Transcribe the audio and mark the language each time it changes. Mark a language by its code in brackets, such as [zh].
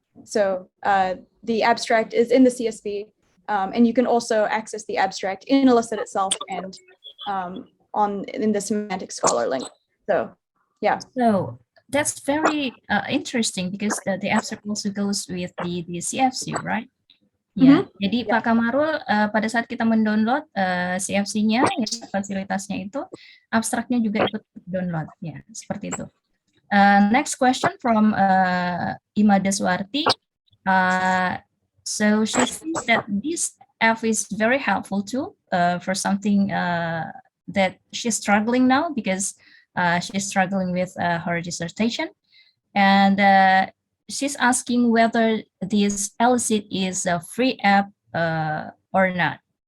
[en] So the abstract is in the CSV, and you can also access the abstract in Elicit itself and in the Semantic Scholar link. So yeah. So that's very interesting, because the abstract also goes with the CFC, right? [id] Ya, jadi Pak Kamarul, pada saat kita mendownload CFC-nya, ya, fasilitasnya itu, abstraknya juga ikut download, ya, seperti itu. [en] Next question from Ima Deswarti. So she thinks that this app is very helpful too for something that she's struggling now, because she's struggling with her dissertation, and she's asking whether this Elicit is a free app or not.